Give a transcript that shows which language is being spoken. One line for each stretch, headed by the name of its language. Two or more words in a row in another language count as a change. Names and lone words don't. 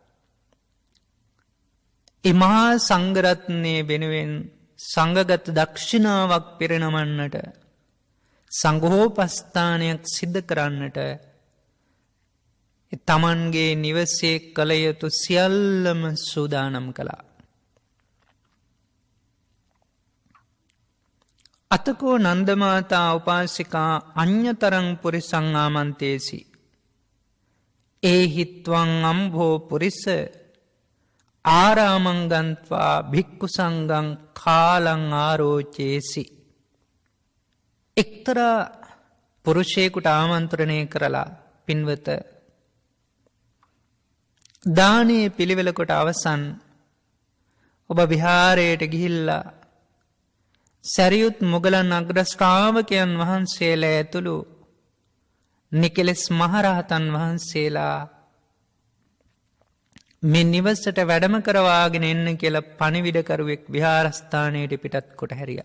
Sinhala: එමහා සංඝරත්නය වෙනුවෙන් සංඝගත දක්ෂිනාවක් පිරිනමන්නට සංඝෝපස්ථානයක් සිද්ධ කරන්නට තමන්ගේ නිවසේ කළ යුතු සියල්ලම සූදානම් කළා.
Pali: අතකෝ නන්දමාතා උපාසිකා අඤ්ඤතරං පුරිසං ආමන්තේසි ඒහිත්වං අම්භෝ පුරිස ආරාමං ගන්්වා භික්ඛු සංඝං කාලං ආරෝචේසි.
Sinhala: එක්තරා පුරුෂයෙකුට ආමන්ත්‍රණය කරලා පින්වත දානයේ පිළිවෙල කොට අවසන් ඔබ විහාරයට ගිහිල්ලා සැරියුත් මුගලන් අග්‍ර ශ්‍රාවකයන් වහන්සේලා ඇතුළු නිකලෙස් මහරහතන් වහන්සේලා මේ නිවසට වැඩම කරවාගෙන එන්න කියලා පණිවිඩකරුවෙක් විහාරස්ථානයට පිටත් කොට හැරියා.